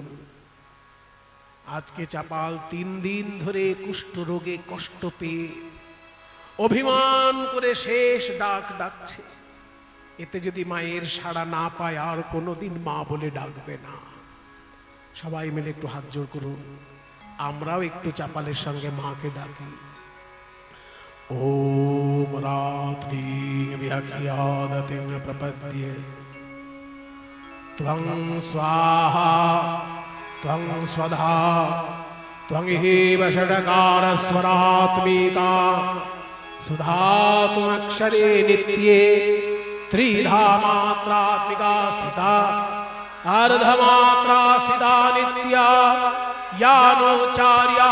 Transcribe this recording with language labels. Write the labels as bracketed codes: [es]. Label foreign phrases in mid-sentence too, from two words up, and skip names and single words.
[bn] আজকে চাপাল 3 দিন ধরে কুষ্ঠ রোগে কষ্ট পেয়ে অভিমান করে শেষ ডাক ডাকছে। এতে যদি মায়ের সাড়া না পায়, আর কোনোদিন মা বলে ডাকবে না। সবাই মিলে একটু হাত জোড় করুন, আমরাও একটু চাপালের সঙ্গে মাকে ডাকি। [sa] ওম রাত্রি अखियादतिं प्रपद्ये त्वं स्वाहा त्वं स्वधा त्वं एव षडकारस्वरात्मिका सुधा त्वमक्षरे नित्ये त्रिधा मात्रात्मिका स्थिता अर्धमात्रा स्थिता नित्या यानोच्चार्या